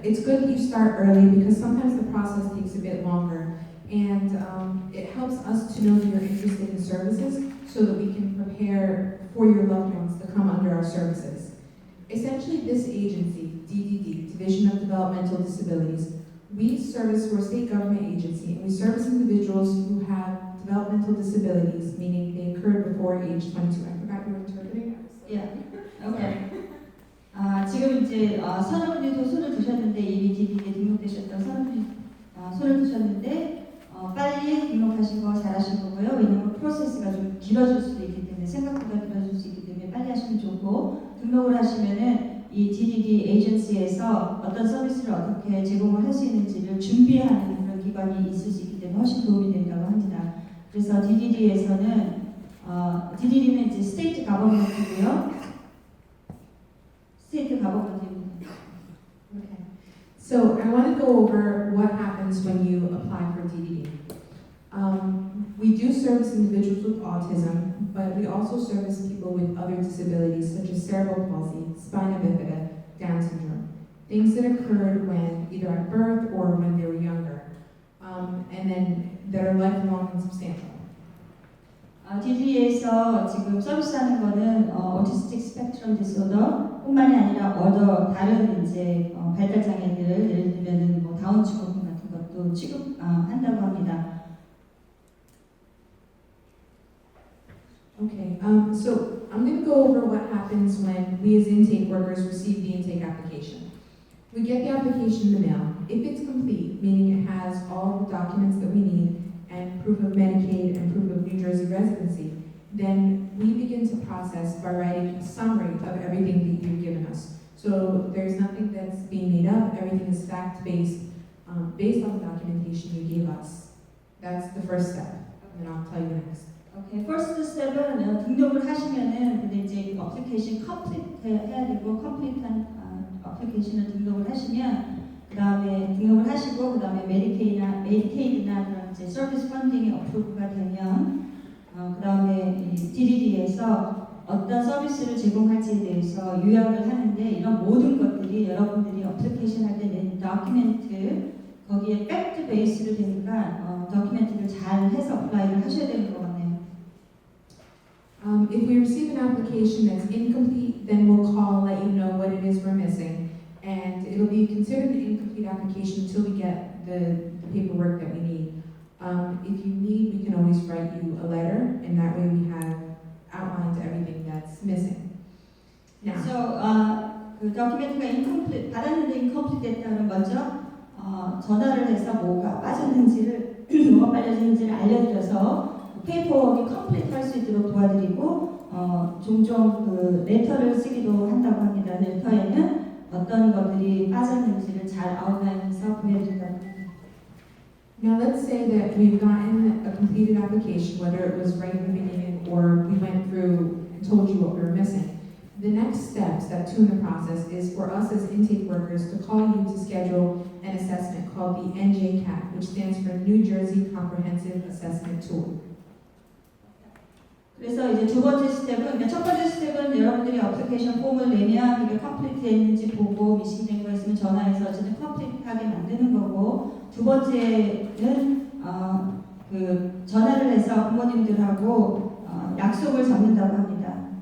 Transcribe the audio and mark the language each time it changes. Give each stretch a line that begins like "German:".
English: It's good that you start early because sometimes the process takes a bit longer and it helps us to know that you're interested in services so that we can prepare for your loved ones to come under our services. Essentially this agency, DDD, Division of Developmental Disabilities, we're a state government agency and we service individuals who have developmental disabilities, meaning they occurred before age 22. I forgot you were interpreting. Yeah. Okay.
Korean: 지금 이제 선호분들도 손을 드셨는데 이미 DDD에 등록되셨던 선호분이 손을 드셨는데 빨리 등록하신 거 잘하신 거고요. 왜냐면 프로세스가 좀 길어질 수도 있기 때문에 생각보다 길어질 수 있기 때문에 빨리 하시면 좋고 등록을 하시면은 이 DDD 에이전시에서 어떤 서비스를 어떻게 제공을 할 수 있는지를 준비하는 그런 기관이 있을 수 있기 때문에 훨씬 도움이 된다고 합니다. 그래서 DDD에서는 DDD는 이제 스테이트 가버먼트고요. 스테이트 가버먼트입니다.
English: Okay. So I want to go over what happens when you apply for DDD. We do service individuals with autism, but we also service people with other disabilities such as cerebral palsy, spina bifida, Down syndrome, things that occurred when either at birth or when they were younger, and then that are lifelong and substantial.
Korean: DDD에서 지금 서비스하는 거는 오티스틱 스펙트럼 디소더 뿐만이 아니라 다른 이제 발달 장애들 예를 들면은 뭐 다운 증후군 같은 것도 취급한다고 합니다.
English: Okay, so I'm going to go over what happens when we as intake workers receive the intake application. We get the application in the mail. If it's complete, meaning it has all the documents that we need and proof of Medicaid and proof of New Jersey residency, then we begin to process by writing a summary of everything that you've given us. So there's nothing that's being made up, everything is fact-based, based on the documentation you gave us. That's the first step, and I'll tell you next.
Korean: 오케이, 퍼스트 스텝은 등록을 하시면은 근데 이제 어플리케이션 컴플리트 해야 되고 컴플리트한 어플리케이션을 등록을 하시면 그 다음에 등록을 하시고 그 다음에 메디케이드나 그런 이제 서비스 펀딩이 어프로브가 되면 그 다음에 DDD에서 어떤 서비스를 제공할지에 대해서 요약을 하는데 이런 모든 것들이 여러분들이 어플리케이션 할 때 낸 다큐멘트 거기에 팩트 베이스로 되니까 도큐멘트를 잘 해서 어플라이를 하셔야 되는 것 같네요.
English: If we receive an application that's incomplete, then we'll call, let you know what it is we're missing. And it'll be considered an incomplete application until we get the paperwork that we need. If you need, we can always write you a letter, and that way we have outlined everything that's missing. Now,
Korean: 그래서 그 도큐멘트가 incomplete, 받았는데 incomplete 됐다면 먼저 전화를 해서 뭐가 빠졌는지를 뭐가 빠졌는지를 알려드려서 페이퍼워크 컴플리트 할 수 있도록 도와드리고 종종 그 레터를 쓰기도 한다고 합니다. 레터에는 어떤 것들이 빠졌는지를 잘 아웃라인해서 보내드린다고 합니다.
English: Now let's say that we've gotten a completed application, whether it was right in the beginning or we went through and told you what we were missing. The next step, step 2 in the process, is for us as intake workers to call you to schedule an assessment called the NJCAT, which stands for New Jersey Comprehensive Assessment Tool.
Korean: 그래서 이제 두 번째 스텝은, 그러니까 첫 번째 스텝은 여러분들이 어플리케이션 폼을 내면 그게 컴플리트 했는지 보고 미싱된 거 있으면 전화해서 어쨌든 컴플리트하게 만드는 거고, 두 번째는 그 전화를 해서 부모님들하고 약속을 잡는다고 합니다.